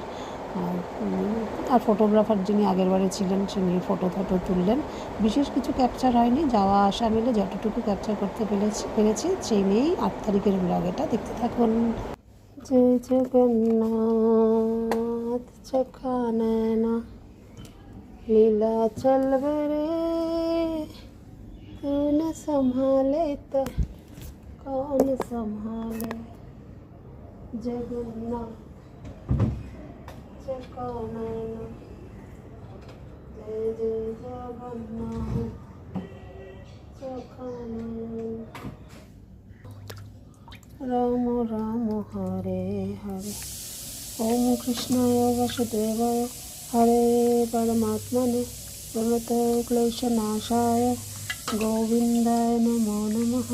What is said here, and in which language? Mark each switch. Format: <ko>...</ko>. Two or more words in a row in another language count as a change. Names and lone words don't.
<bn>আর ফটোগ্রাফার যিনি আগেরবারে ছিলেন তিনি ফটো তুললেন, বিশেষ কিছু ক্যাপচার হয়নি, যাওয়া আসা মিলে যতটুকু ক্যাপচার করতে পেরেছি সেই নিয়েই 8 তারিখের ব্লগ, এটা দেখতে থাকুন।</bn> <hi>जय जगन्नाथ चोखा नयना लीला चलबे रे, तू ना संभाले तो কौन संभाले, जगन्नाथ चोखा नयना जय जय जगन्नाथ चोखा नयना। राम राम हरे हरे,</hi> <sa>ओम कृष्णाय वासुदेवाय हरे परमात्मने प्रणतो क्लेशनाशाय गोविंदाय नमो नमः।</sa>